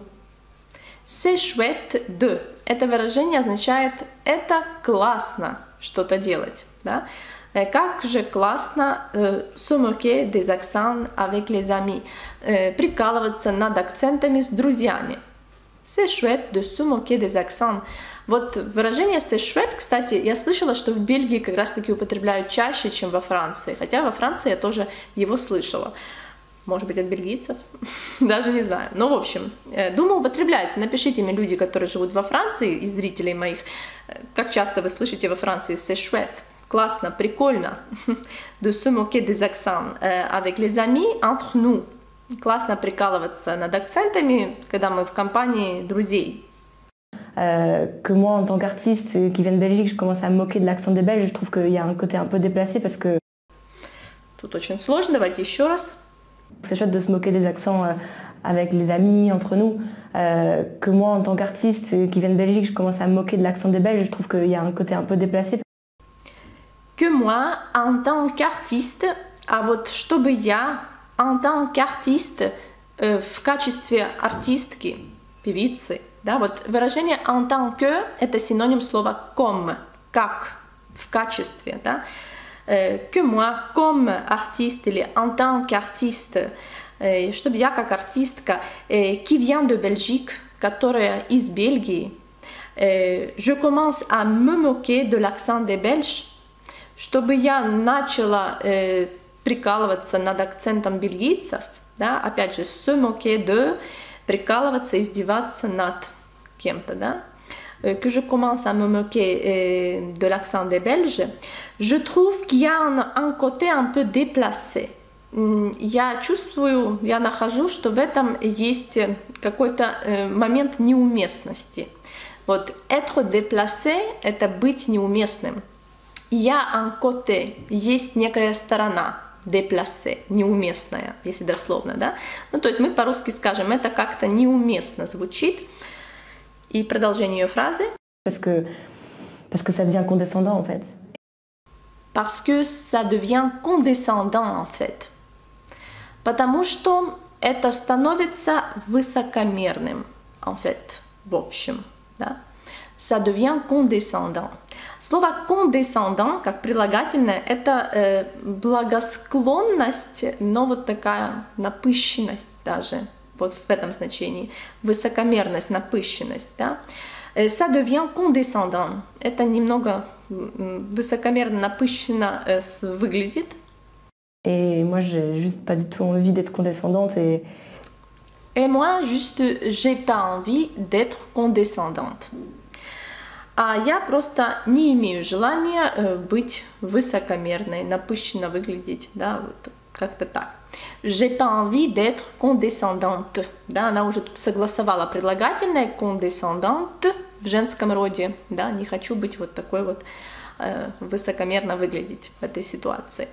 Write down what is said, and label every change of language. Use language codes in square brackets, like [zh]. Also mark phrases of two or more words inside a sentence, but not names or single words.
[fr] C'est chouette de. [ru] Это выражение означает это классно что-то делать, да. Как же классно [fr] se moquer des accents avec les amis, [ru] прикалываться над акцентами с друзьями. [fr] C'est chouette de se moquer des accents. [ru] Вот выражение [fr] c'est chouette, [ru] кстати, я слышала, что в Бельгии как раз таки употребляют чаще, чем во Франции, хотя во Франции я тоже его слышала. Может быть, от бельгийцев? Даже не знаю. Но, в общем, думаю, употребляется. Напишите мне, люди, которые живут во Франции, из зрителей моих, как часто вы слышите во Франции [fr] c'est chouette. [ru] Классно, прикольно. [fr] De se moquer des accents avec les amis, entre nous. [ru] Классно прикалываться над акцентами, когда мы в компании друзей. [fr] Que moi, en tant qu'artiste qui vient de Belgique, je commence à me moquer de l'accent des Belges. Je trouve qu'il y a un côté un peu déplacé parce que... [ru] Тут очень сложно, давайте еще раз. [fr] C'est chouette de se moquer des accents avec les amis, entre nous. Que moi, en tant qu'artiste qui vient de Belgique, je commence à me moquer de l'accent des Belges. Je trouve qu'il y a un côté un peu déplacé. Que moi, en tant qu'артист, [ru] а вот чтобы я, [fr] en tant qu'артист, [ru] в качестве артистки, певицы, да, вот выражение [fr] en tant que – [ru] это синоним слова comme, как, в качестве, да. [fr] Que moi, comme artiste или en tant qu'artiste, [ru] чтобы я как артистка, [fr] qui vient de Belgique, [ru] которая из Бельгии, [fr] je commence à me moquer de l'accent des Belges, [ru] чтобы я начала прикалываться над акцентом бельгийцев, да, опять же, [fr] se moquer de, [ru] прикалываться, издеваться над кем-то, да, [fr] que je commence à me moquer de l'accent des Belges, je trouve qu'il y a un côté un peu déplacé. [ru] Я чувствую, я нахожу, что в этом есть какой-то момент неуместности. Вот, [fr] être déplacé – [ru] это быть неуместным. [fr] Я un côté, [ru] есть некая сторона, déplacée, неуместная, если дословно, да? Ну, то есть мы по-русски скажем, это как-то неуместно звучит. И продолжение ее фразы. [fr] Parce que ça devient condescendant, en fait. Parce que ça devient condescendant, en fait. [ru] Потому что это становится высокомерным, [fr] en fait, [ru] в общем, да? [fr] Ça devient condescendant. [ru] Слово condescendant, как прилагательное, это благосклонность, но вот такая напыщенность даже, вот в этом значении. Высокомерность, напыщенность, да? [fr] Ça devient condescendant. [ru] Это немного высокомерно, напыщенно выглядит. [fr] Et moi, j'ai juste pas du tout envie d'être condescendante et moi, juste, j'ai pas envie d'être condescendante. [ru] А я просто не имею желания быть высокомерной, напыщенно выглядеть, да, вот как-то так. [fr] J'ai pas envie d'être condescendante. [ru] Да, она уже тут согласовала прилагательное condescendante в женском роде, да, не хочу быть вот такой вот высокомерно выглядеть в этой ситуации.